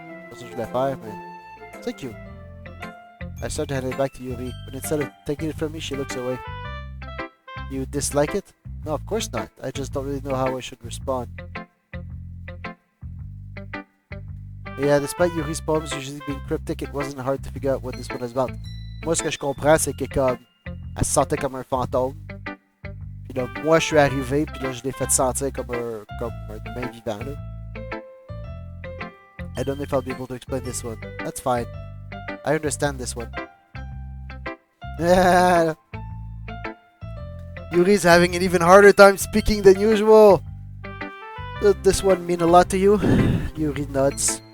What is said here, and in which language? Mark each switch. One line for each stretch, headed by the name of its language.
English: That's what
French: je voulais faire, mais c'est cute.
English: I start to hand it back to Yuri, but instead of taking it from me, she looks away. You dislike it? No, of course not. I just don't really know how I should respond. Yeah, despite Yuri's poems usually being cryptic, it wasn't hard to figure out what this one is about.
French: Moi, ce que je comprends, c'est que comme elle se sentait comme un fantôme. Puis là, moi, je suis arrivé, puis là, je l'ai fait sentir comme un humain vivant, là.
English: I don't know if I'll be able to explain this one. That's fine. I understand this one. Yuri's having an even harder time speaking than usual. Does this one mean a lot to you? Yuri nods.